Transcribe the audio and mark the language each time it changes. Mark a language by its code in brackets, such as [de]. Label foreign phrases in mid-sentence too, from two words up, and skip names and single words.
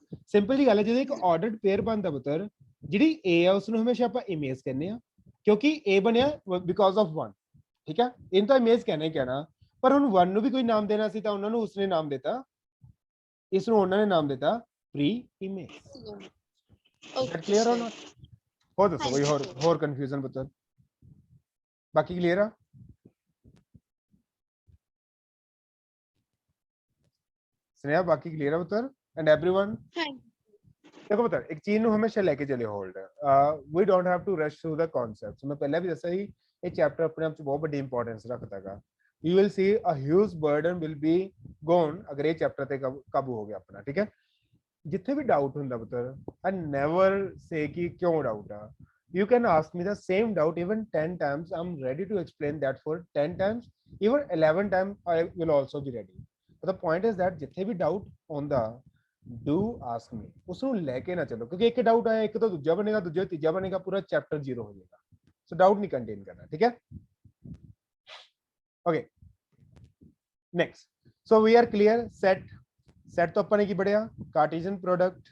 [pa] ਸਿੰਪਲ ਜੀ ਗੱਲ ਹੈ, ਜਦੋਂ ਇੱਕ [en] ordered pair [pa] ਬਣਦਾ ਪੁੱਤਰ, ਜਿਹੜੀ A ਆ ਉਸ ਨੂੰ ਹਮੇਸ਼ਾ ਆਪਾਂ ਇਮੇਜ ਕਹਿੰਦੇ ਆ, ਕਿਉਂਕਿ A ਬਣਿਆ [en] because of [pa] 1, ਠੀਕ ਹੈ। ਇਹਨੂੰ ਤਾਂ ਇਮੇਜ ਕਹਿਣਾ ਹੀ ਕਹਿਣਾ, ਪਰ ਹੁਣ 1 ਨੂੰ ਵੀ ਕੋਈ ਨਾਮ ਦੇਣਾ ਸੀ ਤਾਂ ਉਹਨਾਂ ਨੂੰ ਉਸਨੇ ਨਾਮ ਦਿੱਤਾ, ਇਸ ਨੂੰ ਉਹਨਾਂ ਨੇ ਨਾਮ ਦਿੱਤਾ [en] pre image. [pa] ਕਲੀਅਰ ਹੋ ਨਾ? ਹੋਰ ਦੱਸੋ ਕੋਈ ਹੋਰ ਕਨਫਿਊਜ਼ਨ ਪੁੱਤਰ? ਬਾਕੀ ਕਲੀਅਰ ਆ? [hi] स्नेहा बाकी क्लियर है पुत्र [en] and everyone? [hi] देखो पुत्र एक चीज [pa] ਨੂੰ ਹਮੇਸ਼ਾ ਲੈ ਕੇ ਚੱਲੇ ਹੋਲਡ, [en] we don't have to rush through the concepts। [hi] मैं पहले भी [pa] ਦੱਸਿਆ ਸੀ ਇਹ ਚੈਪਟਰ ਆਪਣੇ ਆਪ ਚ ਬਹੁਤ ਵੱਡੀ ਇੰਪੋਰਟੈਂਸ ਰੱਖਦਾਗਾ। [en] you will see a huge burden will be gone [pa] ਅਗਰ ਇਹ ਚੈਪਟਰ ਤੇ ਕਾਬੂ ਹੋ ਗਿਆ ਆਪਣਾ, ਠੀਕ ਹੈ। ਜਿੱਥੇ ਵੀ ਡਾਊਟ ਹੁੰਦਾ ਪੁੱਤਰ, [en] I never say [pa] ਕਿ ਕਿਉਂ ਡਾਊਟ ਆ। [en] you can ask me the same doubt even 10 times, I'm ready to explain that for 10 times, even 11 times I will also be ready। But the point is that [pa] ਜਿੱਥੇ ਵੀ ਡਾਊਟ ਆਉਂਦਾ, [en] do ask me, [pa] ਉਸ ਨੂੰ ਲੈ ਕੇ ਨਾ ਚੱਲੋ, ਕਿਉਂਕਿ ਇੱਕ ਡਾਊਟ ਆਇਆ ਇੱਕ ਤੋਂ ਦੂਜਾ ਬਣੇਗਾ, ਦੂਜਾ ਤੀਜਾ ਬਣੇਗਾ, ਪੂਰਾ ਚੈਪਟਰ ਜ਼ੀਰੋ ਹੋ ਜਾਏਗਾ। ਸੋ ਡਾਊਟ ਨਹੀਂ ਕੰਟੇਨ ਕਰਨਾ, ਠੀਕ ਹੈ। [en] okay next, so we are clear. [pa] ਸੈਟ ਤੋਂ ਆਪਾਂ ਨੇ ਕੀ ਪੜਿਆ? [en] Cartesian product.